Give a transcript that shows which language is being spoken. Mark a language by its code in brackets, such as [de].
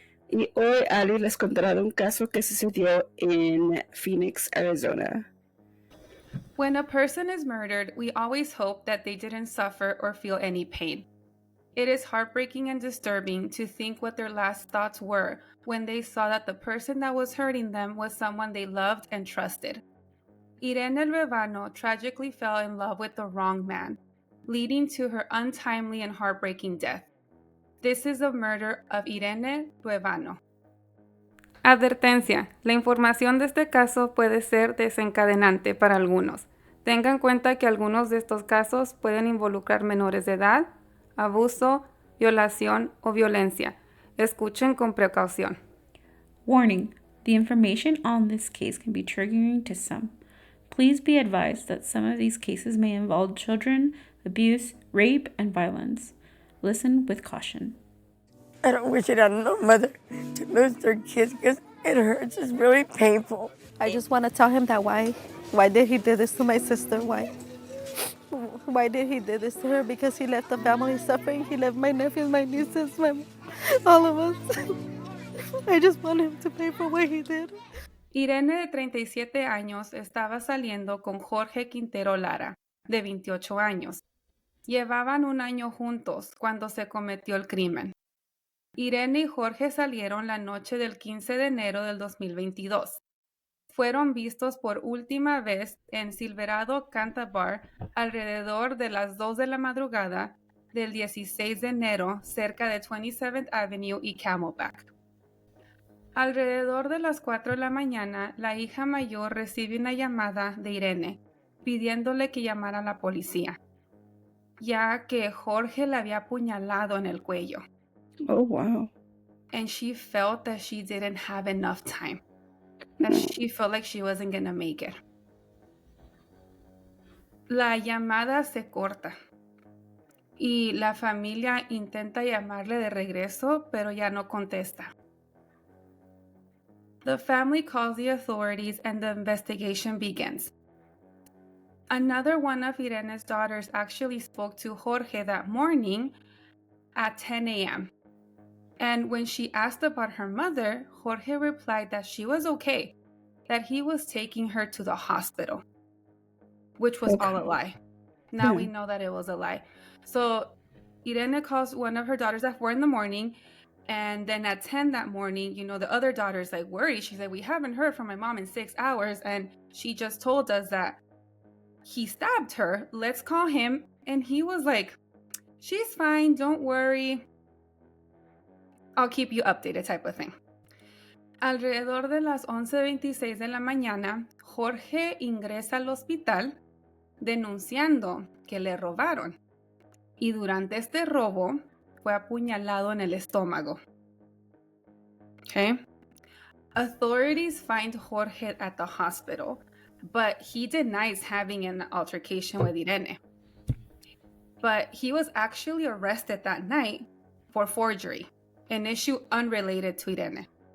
[es] Y hoy Ali les contará de un caso que sucedió en Phoenix, Arizona. [en] When a person is murdered, we always hope that they didn't suffer or feel any pain. It is heartbreaking and disturbing to think what their last thoughts were when they saw that the person that was hurting them was someone they loved and trusted. Irene Luevano tragically fell in love with the wrong man, leading to her untimely and heartbreaking death. This is the murder of Irene Luevano. [es] Advertencia: la información de este caso puede ser desencadenante para algunos. Tengan en cuenta que algunos de estos casos pueden involucrar menores de edad, abuso, violación o violencia. Escuchen con precaución. [en] Warning: the information on this case can be triggering to some. Please be advised that some of these cases may involve children, abuse, rape, and violence. Listen with caution. I don't wish it on no mother to lose their kids because it hurts. It's really painful. I just want to tell him that why did he do this to my sister? Why did he do this to her? Because he left the family suffering. He left my nephews, my nieces, all of us. I just want him to pay for what he did. [es] Irene, de 37 años, estaba saliendo con Jorge Quintero Lara, de 28 años. Llevaban un año juntos cuando se cometió el crimen. Irene y Jorge salieron la noche del 15 de enero del 2022. Fueron vistos por última vez en Silverado Canta Bar alrededor de las 2 de la madrugada del 16 de enero cerca de 27th Avenue y Camelback. Alrededor de las 4 de la mañana, la hija mayor recibe una llamada de Irene pidiéndole que llamara a la policía, ya que Jorge la había apuñalado en el cuello. [en] Oh, wow. And she felt that she didn't have enough time. That she felt like she wasn't gonna make it. [es] La llamada se corta. Y la familia intenta llamarle de regreso, pero ya no contesta. [en] The family calls the authorities and the investigation begins. Another one of Irene's daughters actually spoke to Jorge that morning at 10 a.m. And when she asked about her mother, Jorge replied that she was okay, that he was taking her to the hospital, which was all a lie. Now we know that it was a lie. So Irene calls one of her daughters at 4 in the morning, and then at 10 that morning, the other daughter's like worried. She said, we haven't heard from my mom in 6 hours, and she just told us that he stabbed her. Let's call him. And he was like, she's fine, don't worry. I'll keep you updated type of thing. [es] Alrededor de las 11:26 de la mañana, Jorge ingresa al hospital denunciando que le robaron. Y durante este robo, fue apuñalado en el estómago. [en] Okay? Authorities find Jorge at the hospital, but he denies having an altercation with Irene. But he was actually arrested that night for forgery, an issue unrelated to Irene.